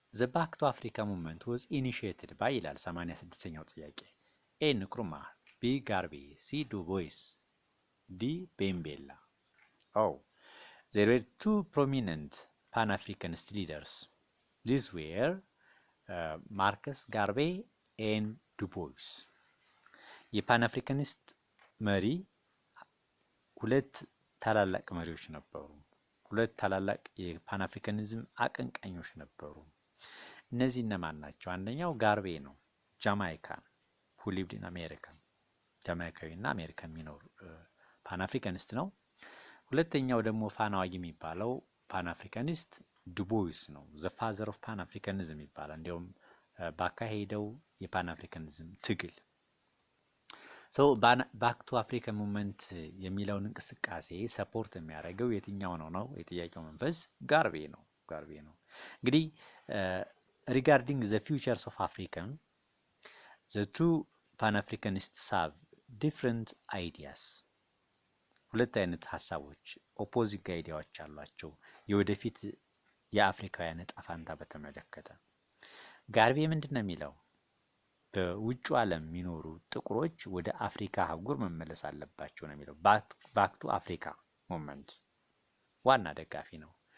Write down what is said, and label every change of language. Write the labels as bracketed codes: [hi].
[en] The Back to Africa movement was initiated by [am] ይላል 86ኛው ጥያቄ [en] A ንክሩማ B ጋርቤ C ዱ ቦይስ D ቤምቤላ Oh, there were two prominent Pan-Africanist leaders. These were Marcus Garvey and Du Bois. [am] የፓን አፍሪካኒስት መሪ ሁለት ታላላቅ መሪዎች ነበሩ። ሁለት ታላላቅ የፓን አፍሪካኒዝም አቀንቃኞች ነበሩ። እነዚህ እነማን ናቸው? አንደኛው ጋርቬ ነው፣ [en] ጃማይካን who lived in America. [am] ጃማይካዊና አሜሪካ የሚኖር ፓን አፍሪካኒስት ነው። ሁለተኛው ደግሞ ፋናዋጊ የሚባለው ፓን አፍሪካኒስት ዱቦይስ ነው። [en] the father of pan africanism [am] ይባላል። እንዲያውም ባካሄደው የፓን አፍሪካኒዝም ትግል ባክ ቱ አፍሪካ ሙቭመንት የሚለውን እንቅስቃሴ ሰፖርት የሚያደርገው የትኛው ነው? የጥያቄው መንፈስ ጋርቬ ነው። እንግዲህ [en] regarding the futures of Africa, the two Pan-Africanists have different ideas. [am] ሁለት አይነት ሀሳቦች ኦፖዚት አይዲያዎች አሏቸው የወደፊት የአፍሪካውያን ዕጣ ፈንታ በተመለከተ። ጋርቬ ምንድነው የሚለው? በውጭ ዓለም የሚኖሩ ጥቁሮች ወደ አፍሪካ አህጉር መመለስ አለባቸው ነው የሚለው። ባክ ቱ አፍሪካ ሙቭመንት ዋና ደጋፊ ነው።